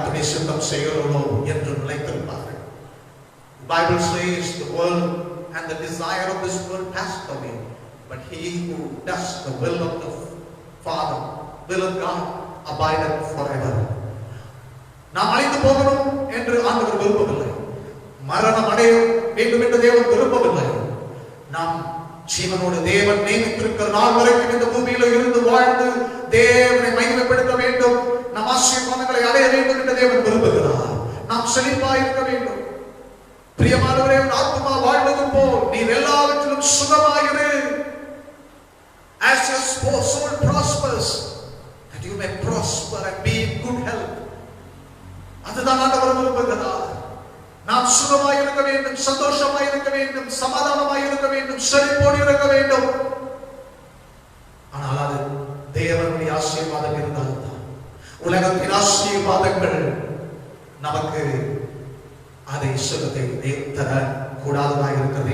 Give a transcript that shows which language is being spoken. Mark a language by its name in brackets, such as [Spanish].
[Tamil] சித்தம் செய்கிறவர்களோ என்று நிலைத்திருப்பார்கள். [English] The Bible says the world and the desire of this world passed away, but he who does the will of the Father, will of God, abideth forever. [Tamil] நாம் அழிந்து போகணும் என்று ஆண்டவர் விரும்பவில்லை. மரணம் அடைய வேண்டும் என்று தேவன் விரும்பவில்லை. நாம் ஜீவனோடு தேவன் நியமித்திருக்கிற நாள் வரைக்கும் இந்த பூமியில இருந்து வாழ்ந்து தேவனை மகிமைப்படுத்த வேண்டும், நம் ஆசீர்வாதங்களை அடைய வேண்டும் என்று தேவன் விரும்புகிறார். நாம் செழிப்பாய் இருக்க வேண்டும். பிரியமானவரே, ஆத்மா வாழ்வது போல் நீர் எல்லாவற்றிலும் சுகமாயிரு. [English] As your soul prospers, that you may prosper and be in good health. [Tamil] அதுதான் ஆண்டவர் விரும்புகிறார். நாம் சுகமாய் இருக்க வேண்டும், சந்தோஷமாய் இருக்க வேண்டும், சமாதானமாய் இருக்க வேண்டும், செழிப்போடு இருக்க வேண்டும். ஆனால் அது தேவனுடைய ஆசீர்வாதம் இருந்தால்தான். உலகத்தின் ஆசீர்வாதங்கள் நமக்கு அதை சுகத்தை தர கூடாததாக இருக்கிறது.